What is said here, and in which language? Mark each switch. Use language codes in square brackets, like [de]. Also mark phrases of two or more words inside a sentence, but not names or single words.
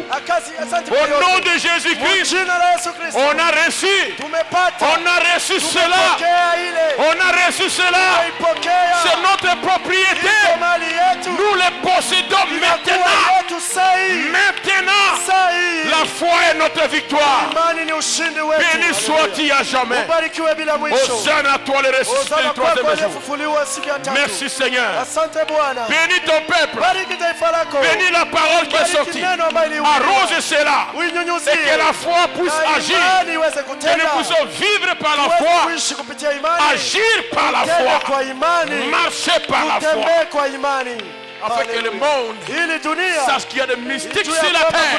[fr] Au nom de Jésus-Christ, on a reçu. On a reçu cela. On a reçu cela. C'est notre propriété. Nous les possédons maintenant. Maintenant, la foi est notre victoire. [sw] Imani ni ushindi wetu. [fr] Béni sois-tu à jamais. [sw] Ubarikiwe bila mwisho. [fr] Hosanna à toi le ressuscité du troisième jour. Merci Seigneur. [sw] Asante Bwana. [fr] Bénis ton peuple. [sw] Bariki taifa lako. [fr] Bénis la parole qui est sortie. Arrose cela. Et que la foi puisse agir. Que nous puissions vivre par la foi. Agir par la foi. Marcher par la foi. Afin que le monde sache qu'il y a des mystiques sur la terre.